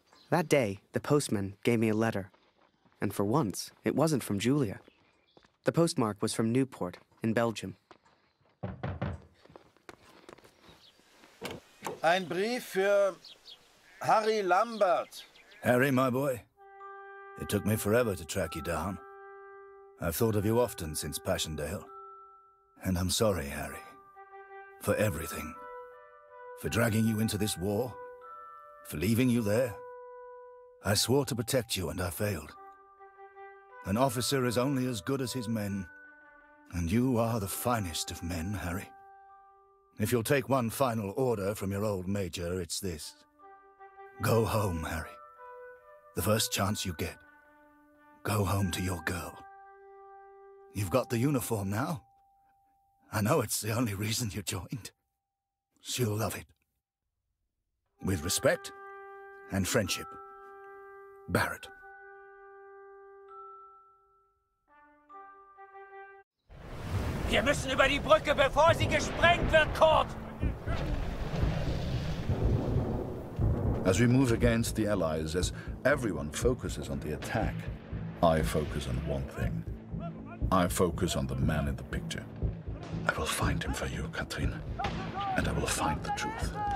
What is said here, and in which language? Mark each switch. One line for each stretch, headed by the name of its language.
English: That day, the postman gave me a letter. And for once, it wasn't from Julia. The postmark was from Newport, in Belgium.
German: Ein Brief für Harry Lambert.
English: Harry, my boy. It took me forever to track you down. I've thought of you often since Passchendaele. And I'm sorry, Harry. For everything. For dragging you into this war. For leaving you there. I swore to protect you and I failed. An officer is only as good as his men. And you are the finest of men, Harry. If you'll take one final order from your old major, it's this. Go home, Harry. The first chance you get. Go home to your girl. You've got the uniform now. I know it's the only reason you joined. She'll love it. With respect and friendship. Barrett.
German: Wir müssen über die Brücke, bevor sie gesprengt wird, Kurt!
English: As we move against the Allies, as everyone focuses on the attack, I focus on one thing. I focus on the man in the picture. I will find him for you, Katrine. And I will find the truth.